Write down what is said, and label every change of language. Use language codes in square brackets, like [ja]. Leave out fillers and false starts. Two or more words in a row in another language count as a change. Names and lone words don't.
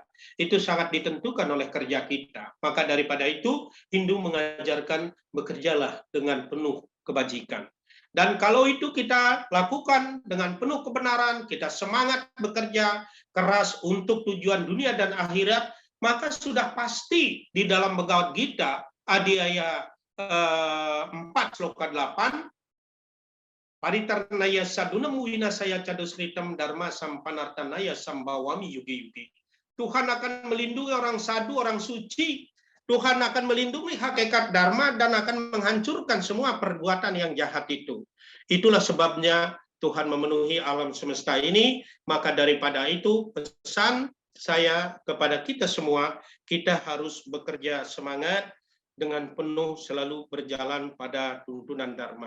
[id] Itu sangat ditentukan oleh kerja kita. Maka daripada itu, Hindu mengajarkan bekerjalah dengan penuh kebajikan. Dan kalau itu kita lakukan dengan penuh kebenaran, kita semangat bekerja keras untuk tujuan dunia dan akhirat, maka sudah pasti di dalam Bhagavad Gita, Adhyaya 4 sloka 8, [sa] परित्राणाय साधूनां विनाशाय च दुष्कृताम् धर्म संस्थापनार्थाय सम्भवामि युगे युगे. [id] Tuhan akan melindungi orang sadu, orang suci. Tuhan akan melindungi hakikat dharma dan akan menghancurkan semua perbuatan yang jahat itu. Itulah sebabnya Tuhan memenuhi alam semesta ini. Maka daripada itu pesan saya kepada kita semua, kita harus bekerja semangat dengan penuh selalu berjalan pada tuntunan dharma.